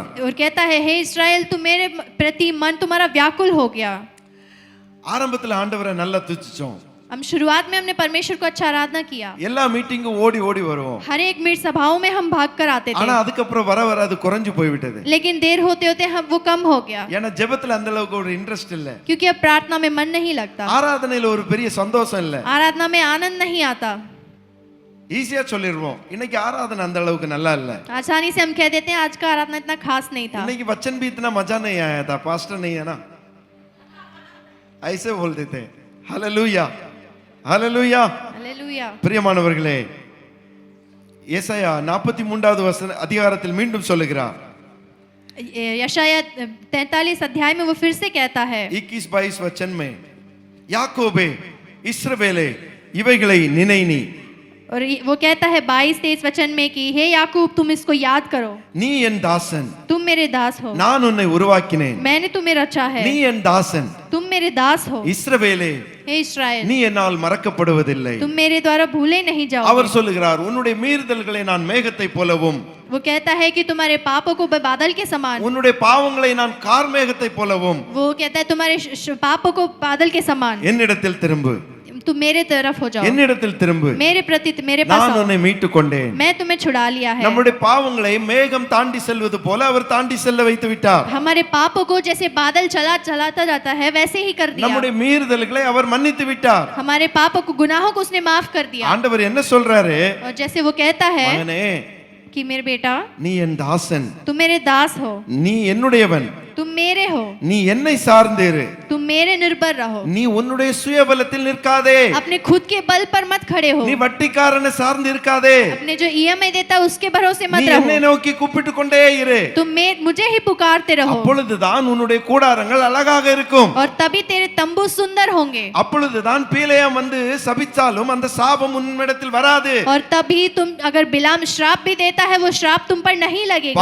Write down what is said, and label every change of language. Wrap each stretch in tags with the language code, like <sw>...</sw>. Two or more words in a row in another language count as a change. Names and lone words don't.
<hi>और कहता है, हे इस्राएल, तुम मेरे प्रति मन तुम्हारा व्याकुल हो गया।</hi> <ta>ஆரம்பத்துல ஆண்டவரை நல்லா துதிச்சோம்.</ta> <hi>हम शुरुआत में हमने परमेश्वर को अच्छा आराधना किया,</hi> <ta>எல்லா மீட்டிங்கும் ஓடி ஓடி வருவோம்.</ta> <hi>हर एक मीट सभाओं में हम भाग कर आते</hi> <ta>ஆனா</ta> <hi>थे,</hi> <ta>அதுக்கப்புறம் வர வர அது குறைஞ்சு போய்விட்டது.</ta> <hi>लेकिन देर होते होते हम वो कम हो गया,</hi> <ta>ஏன்னா ஜெபத்துல அந்த அளவுக்கு ஒரு இன்ட்ரெஸ்ட் இல்ல.</ta> <hi>क्योंकि अब प्रार्थना में मन नहीं लगता,</hi> <ta>ஆராதனையில ஒரு பெரிய சந்தோஷம் இல்ல.</ta> <hi>आराधना में आनंद नहीं आता।</hi> <ta>ஈஸியா சொல்லிடுவோம், இன்னைக்கு ஆராதனை அந்த அளவுக்கு நல்லா இல்ல.</ta> <hi>आसानी से हम कह देते हैं आज का आराधना इतना खास नहीं था, இன்னைக்கு वचन भी इतना मजा नहीं आया था, पास्टर नहीं है ना, ऐसे बोल देते हैं. हालेलुया. हालेलुया. हालेलुया।</hi> <ta>பிரியமானவர்களே, ஏசாயா 43வது அதிகாரத்தில் மீண்டும் சொல்லுகிறார்.</ta> <hi>यशाया 43 अध्याय में वो फिर से कहता है, 21-22 वचन में,</hi> <ta>யாக்கோபே, இஸ்ரவேலே, இவைகளை நினை நீ.</ta> <hi>और वो कहता है 22-23 वचन में कि हे याकूब तुम इसको याद करो,</hi> <ta>நீ என் தாசன்,</ta> <hi>तुम मेरे दास हो,</hi> <ta>நான் உன்னை உருவாக்கினேன்.</ta> <hi>मैंने तुम्हें रचा है,</hi> <ta>நீ என் தாசன்,</ta> <hi>तुम मेरे दास हो।</hi> <ta>இஸ்ரவேலே,</ta> <hi>हे इस्राएल,</hi> <ta>நீ என்னால் மறக்கப்படுவதில்லை.</ta> <hi>तुम मेरे द्वारा भूले नहीं</hi> <ta>அவர்</ta> <hi>जाओगे।</hi> <ta>சொல்லுகிறார், உன்னுடைய மீறுதல்களை நான் மேகத்தை போலவும்,</ta> <hi>वो कहता है कि तुम्हारे पापों को बादल के समान,</hi> <ta>உன்னுடைய பாவங்களை நான் கார்மேகத்தை போலவும்</ta> <hi>वो कहता है तुम्हारे पापों को बादल के समान,</hi> <ta>என்னிடத்தில் திரும்பு,</ta> <hi>तुम मेरे तरफ हो जाओ,</hi> <ta>என்னிடத்தில் திரும்பு,</ta> <hi>मेरे प्रति मेरे पास</hi> <ta>நான்</ta> <hi>आओ,</hi> <ta>உன்னை மீட்டுக் கொண்டேன்.</ta> <hi>मैं तुम्हें छुड़ा लिया है।</hi> <ta>நம்முடைய பாவங்களை மேகம் தாண்டி செல்வது போல அவர் தாண்டி செல்ல வைத்து விட்டார்.</ta> <hi>हमारे पापों को जैसे बादल चलाता जाता है वैसे ही कर दिया।</hi> <ta>நம்முடைய மீறுதல்களை அவர் மன்னித்து விட்டார்.</ta> <hi>हमारे पापों को, गुनाहों को उसने माफ कर दिया।</hi> <ta>ஆண்டவர் என்ன சொல்றாரு?</ta> <hi>और जैसे वो कहता है</hi> <ta>மகனே,</ta> <hi>कि मेरे बेटा</hi> <ta>நீ என் தாசன்,</ta> <hi>तुम मेरे दास हो,</hi> <ta>நீ என்னுடையவன்,</ta> <hi>तुम मेरे हो,</hi> <ta>நீ என்னை சார்ந்திரு,</ta> <hi>तुम मेरे निर्भर रहो,</hi> <ta>நீ உன்னுடைய சுயபலத்தில் நிற்காதே,</ta> <hi>अपने खुद के बल पर मत खड़े हो,</hi> <ta>நீ வட்டிக்காரனை சார்ந்து இருக்காதே,</ta> <hi>अपने जो ईएमआई देता है उसके भरोसे</hi> <ta>நீ</ta> <hi>मत</hi> <ta>என்னை</ta> <hi>रहो,</hi> <ta>நோக்கி கூப்பிட்டு கொண்டே இரு.</ta> <hi>तुम मुझे ही पुकारते रहो,</hi> <ta>அப்பொழுதுதான் உன்னுடைய கூடாரங்கள் அழகாக இருக்கும்.</ta> <hi>और तभी तेरे तंबू सुंदर होंगे,</hi> <ta>அப்பொழுதுதான் பீலேயாம் வந்து சபிச்சாலும் அந்த சாபம் உன்னிடத்தில் வராது.</ta> <hi>और तभी तुम, अगर बिलाम श्राप भी देता है वो श्राप तुम पर नहीं लगेगा।</hi>